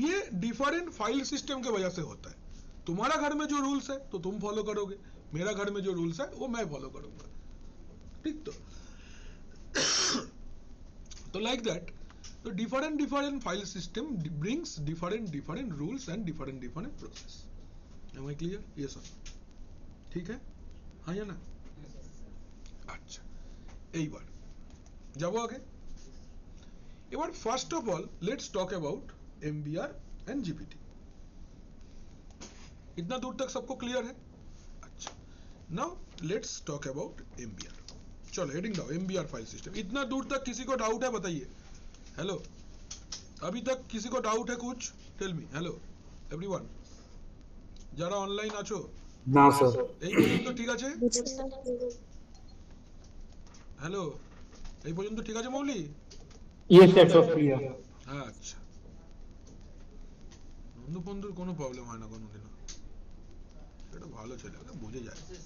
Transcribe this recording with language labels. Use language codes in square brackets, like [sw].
[hi] ये different file system के वजह से होता है। तुम्हारा घर में जो रूल्स है तो तुम फॉलो करोगे, मेरा घर में जो रूल्स है वो मैं फॉलो करूंगा। ठीक, तो लाइक दैट, तो different file system brings different rules and different process. [en] Am I clear? [hi] ये सर ठीक है, हाँ या ना? [bn] अच्छा, এইবার যাবো আগে। এবার [en] First of all let's talk about MBR and GPT. [hi] इतना दूर तक सबको क्लियर है? अच्छा, [en] Now let's talk about MBR। [hi] चलो हेडिंग दाओ, MBR फाइल सिस्टम। इतना दूर तक किसी को डाउट है बताइए? हेलो, अभी तक किसी को डाउट है कुछ? [en] Tell me. Hello everyone, [bn] যারা অনলাইন আছো? না স্যার। এই পর্যন্ত ঠিক আছে? হ্যালো, এই পর্যন্ত ঠিক আছে মৌলি? ইয়েস স্যার, সব ক্লিয়ার। আচ্ছা, বন্ধুর কোনো প্রবলেম হয় না কোনোদিনও, এটা ভালো ছেলে, বুঝে যায়।